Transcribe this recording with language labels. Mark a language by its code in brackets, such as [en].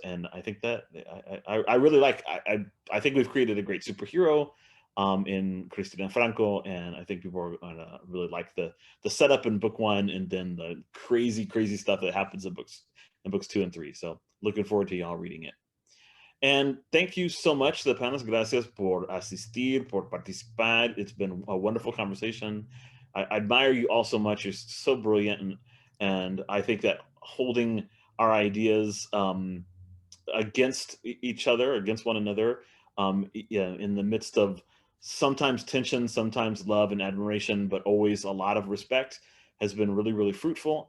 [en] And I think that I really like. I think we've created a great superhero in Cristina Franco, and I think people are gonna really like the setup in book 1 and then the crazy stuff that happens in books 2 and 3. So looking forward to y'all reading it. And thank you so much to the panelists. [es] Gracias por asistir, por participar. [en] It's been a wonderful conversation. I admire you all so much. You're so brilliant, and I think that holding our ideas against each other, against one another, in the midst of sometimes tension, sometimes love and admiration, but always a lot of respect, has been really, really fruitful.